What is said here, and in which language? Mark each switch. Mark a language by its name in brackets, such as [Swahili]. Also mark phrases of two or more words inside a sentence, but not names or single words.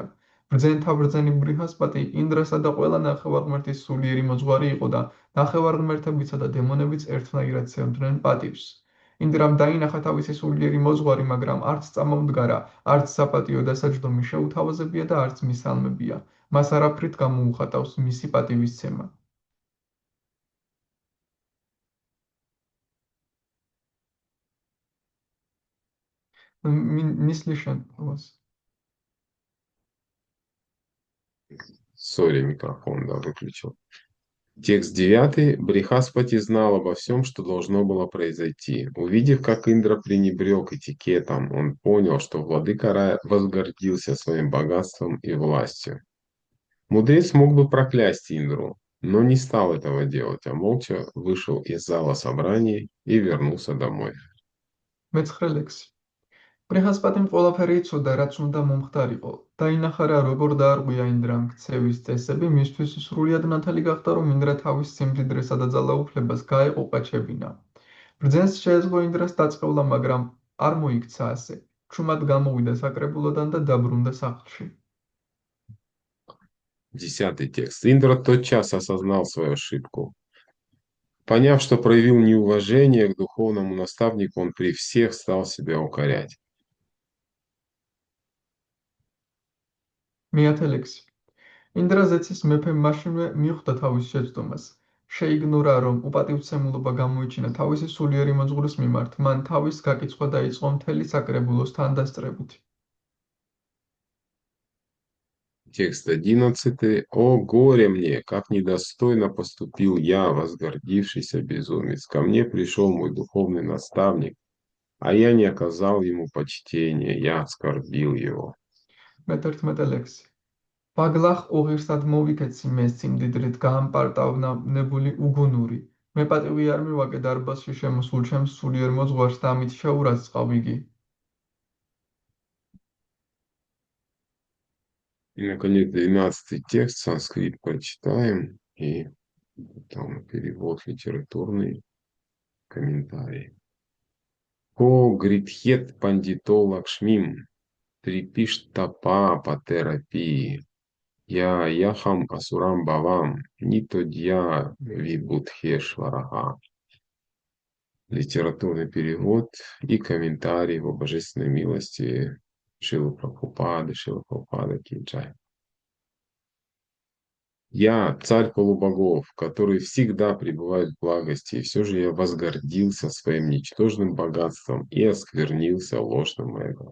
[Georgian] ბრძენთა ბრძენი ბრიჰასპატი ინდრასა და ყველა ნახევარღმერთის სულიერი მოძღვარი იყო და ნახევარღმერთებიცა და დემონებიც ერთნაირად სცემდნენ პატივს. ინდრამ დაინახა თავისი სულიერი მოძღვარი, მაგრამ არც წამომდგარა, არც საპატიო დასაჯდომი შეუთავაზებია და არც მისალმებია. მას არაფრით გამოუხატავს მისი პატივისცემა. [Russian] Мислишен у вас. Сори, микрофон, да, выключил. Текст 9. Брихаспати знал обо всем, что должно было произойти. Увидев, как Индра пренебрег этикетом, он понял, что владыка Рая возгордился своим богатством и властью. Мудрец мог бы проклясть Индру, но не стал этого делать, а молча вышел из зала собраний и вернулся домой. [Georgian] მეცხრე ლექსი. ბრიჰასპატიმ ყველაფერი იცოდა, რაც უნდა მომხდარიყო. დაინახა რა როგორ დაარღვია ინდრამ ქცევის წესები, მისთვის სრულიად ნათელი გახდა, რომ ინდრა თავის სიმდიდრესა და ძალაუფლებას გაეყოყაჩებინა. ბრძენს შეეძლო ინდრას დაწყევლა, მაგრამ არ მოიქცა ასე. ჩუმად გამოვიდა საკრებულოდან და დაბრუნდა სახლში. [Russian] 10 текст. Индра тотчас осознал свою ошибку. Поняв, что проявил неуважение к духовному наставнику, он при всех стал себя укорять. [Georgian] მეათე ლექსი. ინდრა ზეცის მეფემ მაშინვე მიხვდა თავის შეცდომას. შეიგნორა, რომ უპატივცემულობა გამოიჩინა თავისი სულიერი მოძღვრის მიმართ, მან თავის გაკიცხვა დაიწყო მთელი საკრებულოს თანდასწრებით. [Russian] Текст 11. «О, горе мне, как недостойно поступил я, возгордившийся безумец! Ко мне пришел мой духовный наставник, а я не оказал ему почтения, я оскорбил его». [Georgian] მე-11 ლექსი. ბაგლახ უღირსად მოვიქეცი მე სიმდიდრით გაამპარტავნებული უგუნური. მე პატივი არ მივაკე დარბაზში შემოსულ ჩემს სულიერ მოძღვარს და ამით შეურაცხავ იგი. [Russian] И, наконец, 12 текст, санскрит прочитаем, и там перевод литературный, комментарий. [Sanskrit] को गृध्येत् पण्डितो लक्ष्मीं त्रिपिष्टपपतेरपि ययाहम् आसुरं भावं नीतोऽद्य विबुधेश्वरः. [Russian] Литературный перевод и комментарий в божественной милости Шрилы Прабхупады Киджай. Я царь полубогов, который всегда пребывает в благости, и все же я возгордился своим ничтожным богатством и осквернился ложным эго.